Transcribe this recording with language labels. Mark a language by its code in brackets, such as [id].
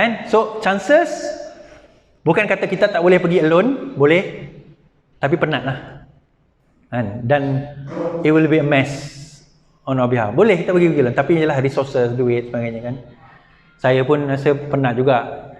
[ms] So chances, bukan kata kita tak boleh pergi alone, boleh. Tapi penat lah. [en] Dan it will be a mess on our behalf. [ms] Boleh kita pergi alone, tapi ialah resources, duit, sebagainya kan. Saya pun rasa penat juga.